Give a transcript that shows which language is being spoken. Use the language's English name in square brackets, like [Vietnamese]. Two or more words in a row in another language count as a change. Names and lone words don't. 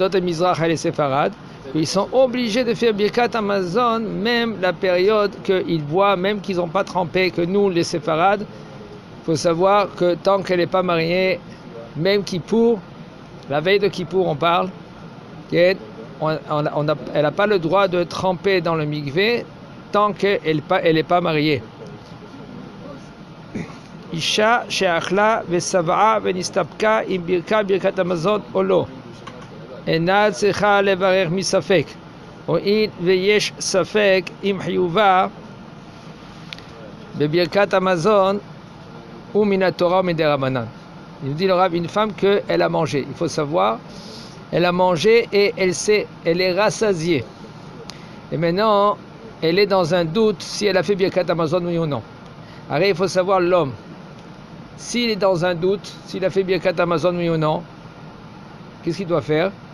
[Hebrew] עדות מזרח [French] et les séfarades, ils sont obligés de faire [Hebrew] ברכת המזון, [French] même la période qu'ils voient, même qu'ils n'ont pas trempé, que nous, les séfarades, il faut savoir que tant qu'elle n'est pas mariée, même Kippour, la veille de Kippour on parle, elle n'a pas le droit de tremper dans le mikvé tant qu'elle n'est pas mariée. [Hebrew] אשה שאכלה ושבעה ונסתפקה אם ברכת המזון או לא. אינה צריכה לברך מספק, הואיל ויש ספק אם חיובה בברכת המזון ומן התורה ומדרבנן. [French] Il dit le Rav, une femme qu'elle a mangé, il faut savoir, elle a mangé et elle est rassasiée. Et maintenant, elle est dans un doute si elle a fait [Hebrew] ברכת המזון [French] oui ou non. Alors il faut savoir l'homme, s'il est dans un doute, s'il a fait [Hebrew] ברכת המזון [French] oui ou non, qu'est-ce qu'il doit faire?